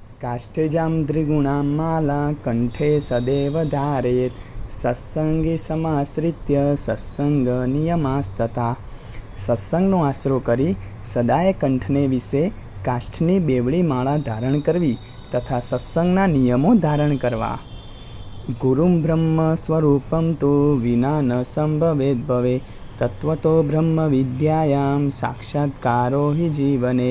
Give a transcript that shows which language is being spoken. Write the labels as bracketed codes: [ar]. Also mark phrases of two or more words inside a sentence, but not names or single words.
[sa] काष्ठजां त्रिगुणां माला कंठे सदैव धारयेत् सत्संगे समाश्रित्य सत्संग नियमास्तथा। [gu] सत्संगનો આશરો કરી સદાય કંઠને વિશે કાષ્ઠની બેવડી માળા ધારણ કરવી તથા સત્સંગના નિયમો ધારણ કરવા. [sa] गुरुम ब्रह्म स्वरूपम तो विना न संभवेद भवे तत्वतो ब्रह्म विद्यायाम साक्षात्कारो हि जीवने.